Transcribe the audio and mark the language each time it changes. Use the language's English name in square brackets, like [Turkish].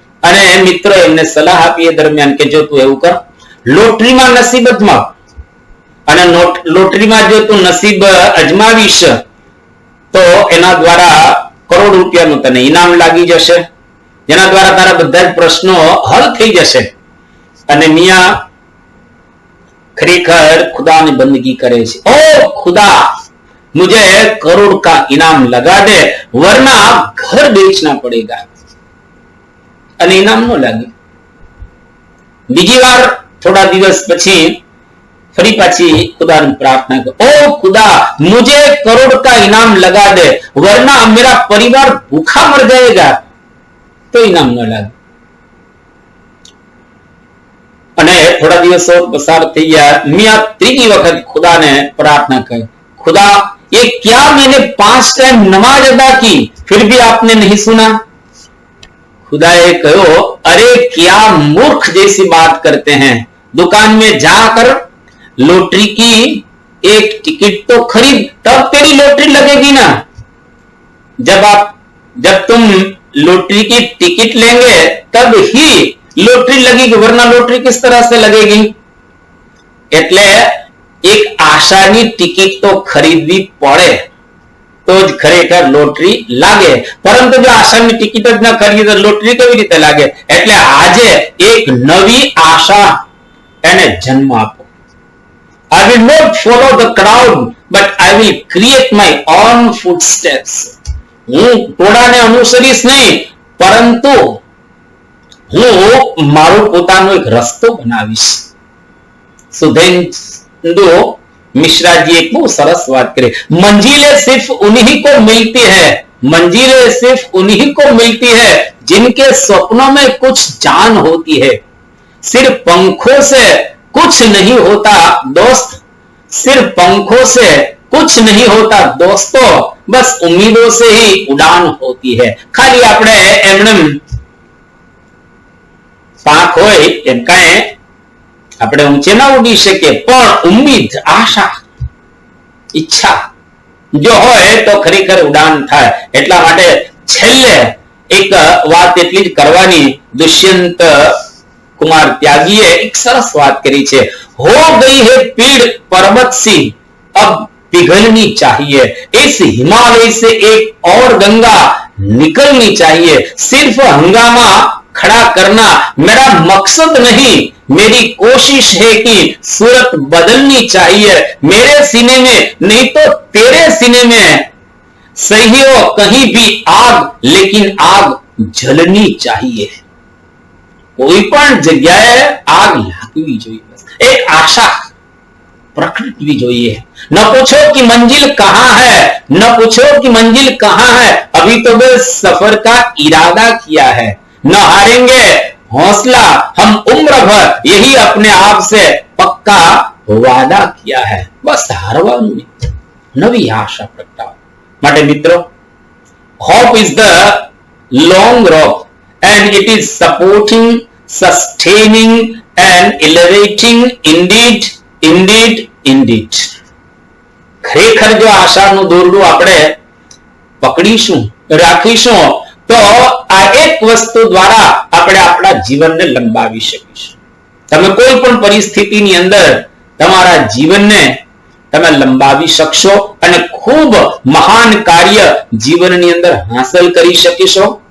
[Gujarati] અને મિત્રો એમને સલાહ આપી એ દરમિયાન કે જો તું એવું કર, લોટરીમાં નસીબ અજમાવ અને લોટરીમાં જો તું નસીબ અજમાવીશ તો એના દ્વારા કરોડ રૂપિયાનું તને ઇનામ લાગી જશે, જેના દ્વારા તારા બધા જ પ્રશ્નો હલ થઈ જશે. અને મિયા ખરેખર ખુદાની બંદગી કરે છે. ઓ ખુદા, [Hindi] मुझे करोड़ का इनाम लगा दे वरना घर बेचना पड़ेगा. [Gujarati] અને ઇનામ ન લાગે. બીજી વાર થોડા દિવસ પછી ફરી પાછી ખુદાની પ્રાર્થના કરો, [Hindi] ओ खुदा मुझे करोड़ का इनाम लगा दे वरना मेरा परिवार भूखा मर जाएगा. [Gujarati] तो इनाम न लागे. અને થોડા દિવસો પસાર થઈ ગયા. મિયા ત્રીજી વખત ખુદાને પ્રાર્થના કરી, [Hindi] खुदा ये क्या मैंने 5 टाइम नमाज अदा की फिर भी आपने नहीं सुना. खुदाए कहो, अरे क्या मूर्ख जैसी बात करते हैं, दुकान में जाकर लॉटरी की एक टिकट तो खरीद, तब तेरी लॉटरी लगेगी ना. जब तुम लॉटरी की टिकट लेंगे तब ही लॉटरी लगेगी, वरना लॉटरी किस तरह से लगेगी. [Gujarati] એટલે એક આશાની ટિકિટ તો ખરીદવી પડે તો જ ખરેખર લોટરી લાગે, પરંતુ જો આશાની ટિકિટ જ ન ખરીદે તો લોટરી કેવી રીતે લાગે. એટલે આજે એક નવી આશા એને જન્મ આપો. [English] I will not follow the crowd but I will create my own footsteps. [Gujarati] હું ટોળાને અનુસરીશ નહીં, પરંતુ હું મારો પોતાનો એક રસ્તો બનાવીશ. [Hindi] सुधेंदु मिश्रा जी एक बहुत सरस बात करे, मंजिलें सिर्फ उन्हीं को मिलती है, मंजिलें सिर्फ उन्हीं को मिलती है जिनके स्वप्नों में कुछ जान होती है. सिर्फ पंखों से कुछ नहीं होता दोस्त, सिर्फ पंखों से कुछ नहीं होता दोस्तों, बस उम्मीदों से ही उड़ान होती है. [Gujarati] खाली આપણે એમણે પાંખ હોય એમ કાંઈ આપણે ઊંચે ના ઉડી શકીએ, પણ ઉમ્મીદ, આશા, ઈચ્છા જો હોય તો ખરેખર ઉડાન થાય. એટલા માટે છેલ્લે એક વાત એટલી જ કરવાની. [Hindi] દુષ્યંત कुमार त्यागीए [Gujarati] एक सरस बात करी छे, [Hindi] हो गई है पीड़ पर्वत सी अब पिघलनी चाहिए, इस हिमालय से एक और गंगा निकलनी चाहिए. सिर्फ हंगामा खड़ा करना मेरा मकसद नहीं, मेरी कोशिश है कि सूरत बदलनी चाहिए. मेरे सीने में नहीं तो तेरे सीने में सही हो कहीं भी आग, लेकिन आग जलनी चाहिए. [Gujarati] कोई पण जग्याए आग लागवी જોઈએ. एक आशा प्रकटवी જોઈએ. [Hindi] न पूछो कि मंजिल कहां है, न पूछो कि मंजिल कहां है, अभी तो बस सफर का इरादा किया है. न हारेंगे हौसला हम उम्र भर, यही अपने आप से पक्का वादा किया है. [Gujarati] बस हारવાનું નહીં, નવી આશા પ્રગટાવો. માટે મિત્રો, [English] hope is the long rope and it is supporting, sustaining and elevating indeed, indeed, indeed. [Gujarati] ખરેખર જો આશાનું દોરડું આપણે પકડીશું, રાખીશું તો આ એક વસ્તુ દ્વારા આપણે આપણા જીવનને લંબાવી શકીશું. તમે કોઈ પણ પરિસ્થિતિની અંદર તમારા જીવનને તમે લંબાવી શકશો અને ખૂબ મહાન કાર્ય જીવનની અંદર હાંસલ કરી શકીશો.